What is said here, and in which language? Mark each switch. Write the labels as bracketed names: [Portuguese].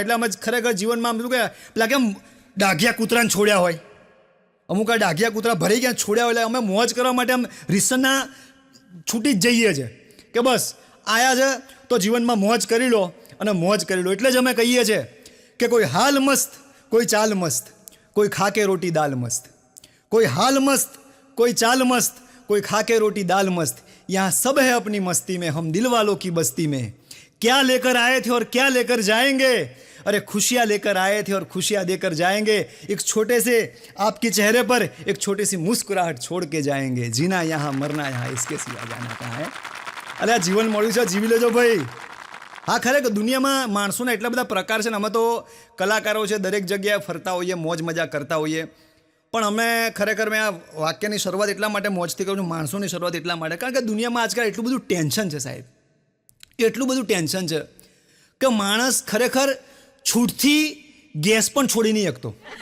[Gujarati] એટલે અમે ખરેખર જીવનમાં આમ શું કે પેલા કેમ ડાઘિયા કૂતરાને છોડ્યા હોય, અમુક આ ડાઘિયા કૂતરા ભરી ગયા છોડ્યા હોય, એટલે અમે મોજ કરવા માટે આમ રીસના છૂટી જ જઈએ છીએ કે બસ આયા છે તો જીવનમાં મોજ કરી લો અને મોજ કરી લો. [Hindi] એટલે જ અમે કહીએ છીએ કે કોઈ હાલ મસ્ત, કોઈ ચાલ મસ્ત, કોઈ ખાકે રોટી દાલ મસ્ત. કોઈ હાલ મસ્ત, કોઈ ચાલ મસ્ત, कोई खाके रोटी दाल मस्त, यहाँ सब है अपनी मस्ती में, हम दिल वालों की बस्ती में. क्या लेकर आए थे और क्या लेकर जाएंगे, अरे खुशियाँ लेकर आए थे और खुशियाँ देकर जाएंगे. एक छोटे से आपके चेहरे पर एक छोटी सी मुस्कुराहट छोड़ के जाएंगे. जीना यहाँ मरना यहाँ, इसके सिवा जाना कहाँ है. [Gujarati] अरे આ જીવન મળ્યું છે, જીવી લેજો ભાઈ. હા, ખરેખર દુનિયામાં માણસોના એટલા બધા પ્રકાર છે ને. અમે તો કલાકારો છે, દરેક જગ્યાએ ફરતા હોઈએ, મોજ મજા કરતા હોઈએ. પણ અમે ખરેખર મેં આ વાક્યની શરૂઆત એટલા માટે મોજથી કરું છું, માણસોની શરૂઆત એટલા માટે, કારણ કે દુનિયામાં આજકાલ એટલું બધું ટેન્શન છે સાહેબ, એટલું બધું ટેન્શન છે કે માણસ ખરેખર છૂટથી ગેસ પણ છોડી નહીં શકતો.